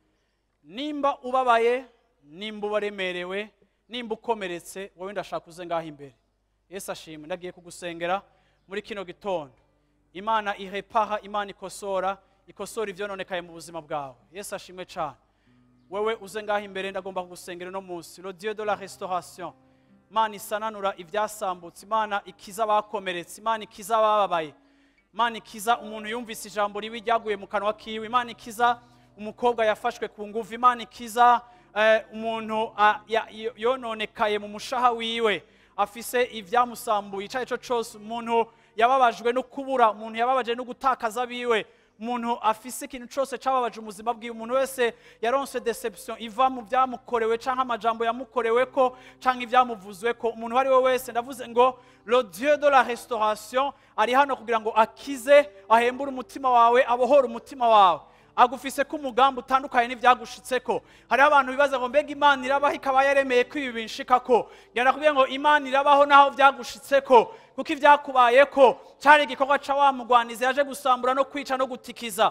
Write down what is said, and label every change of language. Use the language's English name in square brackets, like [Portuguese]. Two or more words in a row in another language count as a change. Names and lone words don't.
[Rundi] Nimba ubabaye, nimba ubaremerewe, nimba ukomeretse, wowe ndashaka uze ngaha imbere. Yesu ashimwe. Ndagiye kugusengera muri kino gitondo. Imana irepara, Imana ikosora ivyononekaye mu buzima bwawe. Yesu ashimwe cyane. Wewe uze ngaha imbere, ndagomba kugusengera no munsi. [French] Le Dieu de la restauration. [Rundi] Imana isananura ivyasambutse, Imana ikiza abakomeretse, Imana ikiza abababaye, Imana ikiza umuntu yumvise ijambo ribi ryaguye mu kanwa kiwe, Imana ikiza umukobwa yafashwe ku nguvu, Imana ikiza umuntu yononekaye mu mushaha wiwe, afise ivyamusambuye, icaye cyo cyose, umuntu yababajwe no kubura, umuntu yababaje no gutakaza biwe, umuntu afise ikintu cyose cababaje umuzima bwiwe, umuntu wese yaronse deception iva mu byamukorewe canke amajambo yamukoreweko canke ivyamuvuzweko, umuntu wari we wese ndavuze ngo [French] le Dieu de la restauration [Rundi] ari hano kugira ngo akize, ahembure umutima wawe, abohora umutima wawe, agufise ko umugambi utandukanye n'ivyagushitseko. Hari abantu bibaza ngo mbega Imana irabaho ikaba yaremeye ko ibi binshikako. Ngenda kubwira ngo Imana irabaho naho vyagushitseko, kuko ivyakubayeko cyari igikorwa ca wa mugwanizi yaje gusambura no kwica no gutikiza.